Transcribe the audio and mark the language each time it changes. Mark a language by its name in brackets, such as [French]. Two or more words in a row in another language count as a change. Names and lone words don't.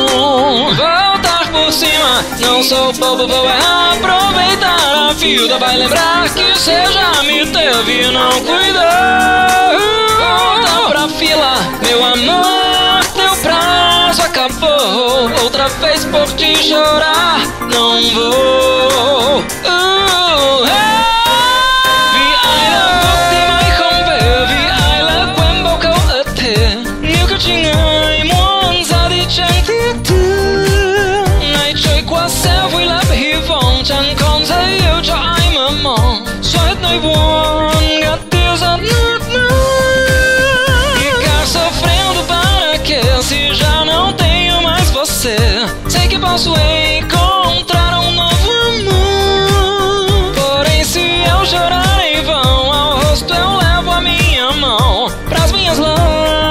[Portuguese] Voltar por cima, não sou bobo, vou aproveitar a vida. Vai lembrar que você já me teve e não cuidou. Volta pra fila, meu amor, teu prazo acabou. Outra vez por te chorar, não vou. [Vietnamese] Vì ai đã bước đi mãi không về, vì ai lỡ quên bao câu ước thề. Nếu có chỉ người muốn ra đi chẳng tiếc thương. Ngày trôi qua sẽ vui lấp hy vọng, chẳng còn giấy yêu cho ai mơ mộng. Xóa hết nỗi buồn, gạt tiêu giọt nước mắt. [Portuguese] Sofrendo para quê, se já não tenho mais você? Sei que posso encontrar um novo amor, porém se eu chorar em vão, ao rosto eu levo a minha mão pras minhas lágrimas.